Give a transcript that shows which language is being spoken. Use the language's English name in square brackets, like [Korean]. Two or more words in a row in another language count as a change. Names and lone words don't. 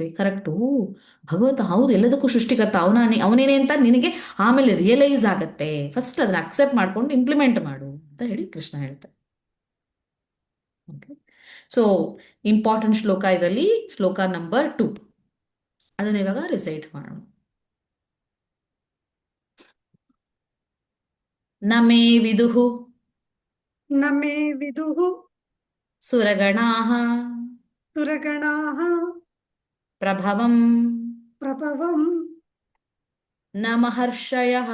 [Kannada] ಕರೆಕ್ಟು, ಭಗವಂತ ಹೌದು ಎಲ್ಲದಕ್ಕೂ ಸೃಷ್ಟಿಕರ್ತ ಅವನೇನೆ ಅಂತ ನಿನಗೆ ಆಮೇಲೆ ರಿಯಲೈಸ್ ಆಗತ್ತೆ. ಫಸ್ಟ್ ಅದನ್ನ ಅಕ್ಸೆಪ್ಟ್ ಮಾಡ್ಕೊಂಡು ಇಂಪ್ಲಿಮೆಂಟ್ ಮಾಡು ಅಂತ ಹೇಳಿ ಕೃಷ್ಣ ಹೇಳ್ತಾರೆ. [English] okay, so important [Kannada] ಶ್ಲೋಕ ಇದರಲ್ಲಿ ಶ್ಲೋಕ ನಂಬರ್ 2, ಅದನ್ನ ಇವಾಗ ರಿಸೈಟ್ ಮಾಡೋಣ. [Sanskrit] ನ ಮೇ ವಿದುಃ ನ ಮೇ ವಿದುಃ ಸುರಗಣಾಃ ಸುರಗಣಾಃ ಪ್ರಭವಂ ಪ್ರಭವಂ ನ ಮಹರ್ಷಯಃ